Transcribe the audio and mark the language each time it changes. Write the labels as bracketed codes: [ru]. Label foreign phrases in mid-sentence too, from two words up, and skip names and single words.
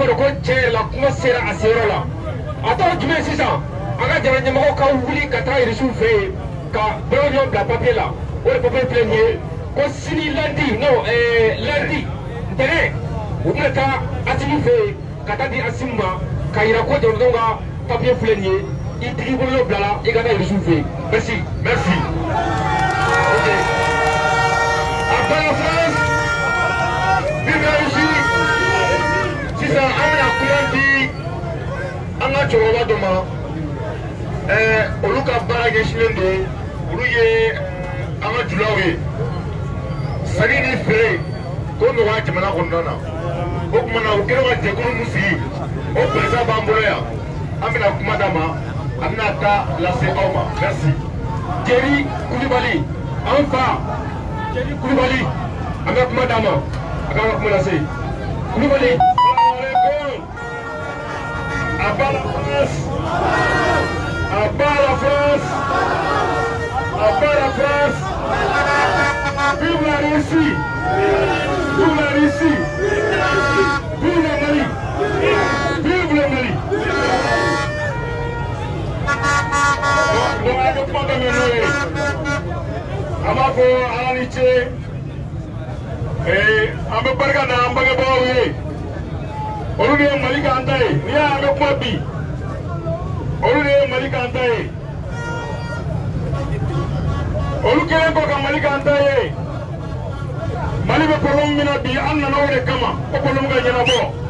[bm] de ko tiɲɛ yɛrɛ la kuma sera a seyɔrɔ la a tɔ jumɛn sisan an ka jamana ɲɛmɔgɔw ka wuli ka taa Irisiw fɛ yen ka bɛɛ bila papier la o de papier filɛ nin ye ko sini lundi ntɛnɛn u bɛna taa Asimu fɛ yen ka taa di Asimu ma k'a jira ko jamanadenw ka papier filɛ nin ye i tigi bolo bilala i ka taa Irisiw fɛ yen [fr] merci ok après la France vive Russie [bm] sisan an bɛna kuma di an ka cɛkɔrɔba dɔ ma olu ka baara ɲɛsinnen don olu ye an ka julaw ye sanni ni feere ko nɔgɔya jamana kɔnɔna na o tuma na u kɛlen ka jɛkulu min sigi o président b'an bolo yan an bɛna kuma d'a ma a bɛna taa lase aw ma merci. Jeri Kulibali an fa Jeri Kulibali an bɛ kuma d'a ma a ka kuma lase Kulibali. [fr] À bas la France, à bas la France, à bas la France. Vive la Russie, vive la Russie, vive le Mali, vive le Mali. Donc avec moi de mener, Amako Alaniche, et Amabagana Ambagabaouye. [bm] Olu de ye Mali k'an ta ye n'i y'a mɛn kuma bi olu de ye Mali k'an ta ye olu kɛlen kɔ ka Mali k'an ta ye Mali bɛ problème min na bi an nana o de kama o problème ka ɲɛnabɔ